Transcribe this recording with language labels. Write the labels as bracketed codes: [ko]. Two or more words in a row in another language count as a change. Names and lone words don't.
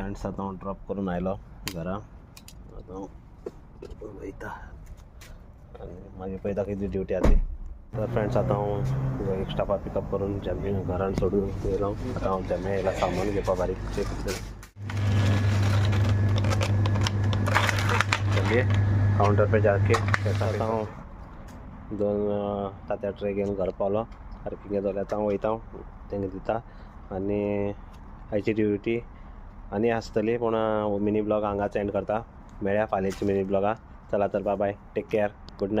[kok] फ्रेंड्स आतां हांव ड्रॉप करून आयलो घरा. आतां हांव वयता आनी मागीर पळयता कितें ड्युटी आहा ती. तर फ्रेंड्स आतां हांव एक स्टाफाक पिकअप करून जेम्मे घरान सोडून येयलो. आतां हांव जेम्मे येयला सामान घेवपा बारीकशें जेम्मे काउंटर [hi] पे जाके. [kok] आतां हांव 2 तांत्या ट्रे घेवन घर पावलो. पार्किंग जाल्यार आतां हांव वयता, तेंकां दिता. आनी आयची ड्युटी आनी आसतली पूण [en] mini blog [kok] हांगाच एंड करता. मेळया फाल्यांची मिनी ब्लॉगा. चला तर [en] bye bye, take care, good night.